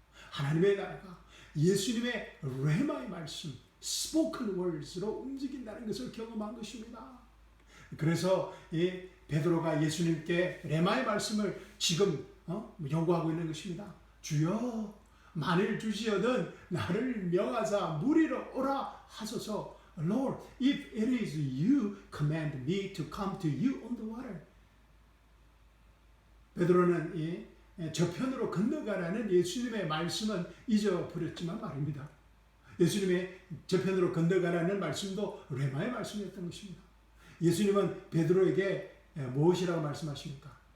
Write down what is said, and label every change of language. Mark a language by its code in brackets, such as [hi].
[ko] 하나님의 나라가 예수님의 레마의 말씀, [en] spoken words [ko] 로 움직인다는 것을 경험한 것입니다. 그래서 베드로가 예수님께 레마의 말씀을 지금 요구하고 있는 것입니다. 주여, 만일 주시어든 나를 명하사 무리로 오라 하소서. [en] Lord, if it is you, command me to come to you on the water. [ko] 베드로는 저편으로 건너가라는 예수님의 말씀은 잊어버렸지만 말입니다. 예수님의 저편으로 건너가라는 말씀도 레마의 말씀이었던 것입니다. 예수님은 베드로에게 무엇이라고 말씀하십니까?